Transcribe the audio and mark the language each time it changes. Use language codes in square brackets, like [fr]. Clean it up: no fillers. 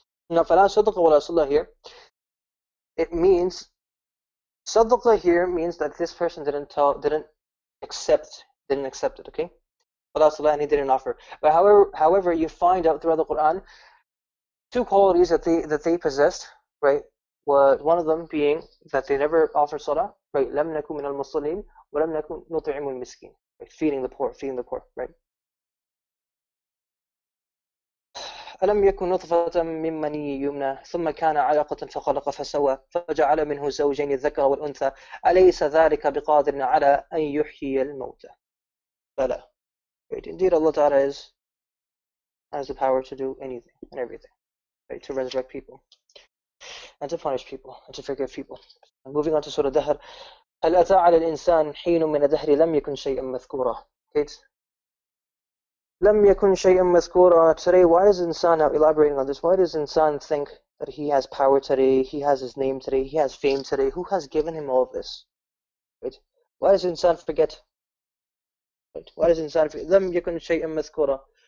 [en] Now, [ar] فَلَا صَدَقَ وَلَا صَلَّى [en] here, it means, صَدَقَ here means that this person didn't accept it, okay? [ar] وَلَا صَلَّى, [en] and he didn't offer. But however, you find out throughout the Quran, two qualities that they possessed, right? One of them being that they never offered salah, right? [ar] لَمْ نَكُن مِنَ الْمُصَلِّينَ وَلَمْ نَكُن نُطْعِمُ الْمِسْكِينَ, [en] right? Feeding the poor, right? [ar] ألم يكن نطفة من مني يمنى ثم كان علقة فخلق فسوى فجعل منه زوجين الذكر والأنثى أليس ذلك بقادر على أن يحيي الموتى بلى. [en] Right? Indeed, Allah Ta'ala has the power to do anything and everything, right? To resurrect people and to punish people and to forgive people. And moving on to Surah Dahr. [ar] هل أتى على الإنسان حين من الدهر لم يكن شيئا مذكورا. لم يكن شيئا مذكورا. [en] Today, why does insan, now elaborating on this, why does insan think that he has power today, he has his name today, he has fame today? Who has given him all of this? Right? Why does insan forget? Right? Why does insan forget? [ar] لم يكن شيئا مذكورا.